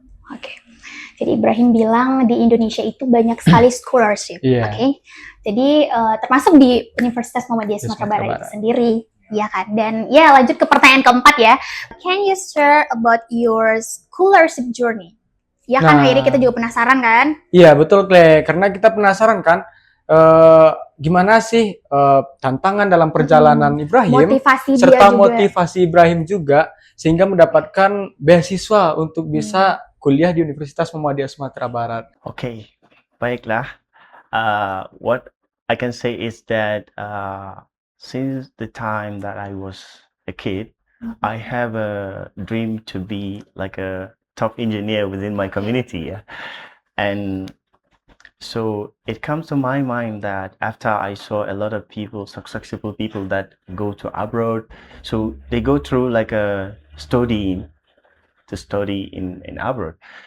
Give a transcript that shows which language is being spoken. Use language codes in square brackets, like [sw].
[id] Oke. Jadi Ibrahim bilang di Indonesia itu banyak sekali scholarship. Iya. Oke. Jadi termasuk di Universitas Muhammadiyah Sumatera Sumatera Barat itu Barat. sendiri. Ya kan. Dan ya lanjut ke pertanyaan keempat ya. [en] Can you share about your scholarship journey? [id] Ya kan, Nah. Hairi, kita juga penasaran kan? Iya betul Kle, karena kita penasaran kan gimana sih tantangan dalam perjalanan Ibrahim Motivasi dia serta juga. motivasi Ibrahim juga sehingga mendapatkan beasiswa untuk bisa kuliah di Universitas Muhammadiyah Sumatera Barat. Okay, baiklah. [en] What I can say is that since the time that I was a kid, I have a dream to be like a top engineer within my community. Yeah? And so it comes to my mind that after I saw a lot of people, successful people that go to abroad, so they go through like a study in abroad.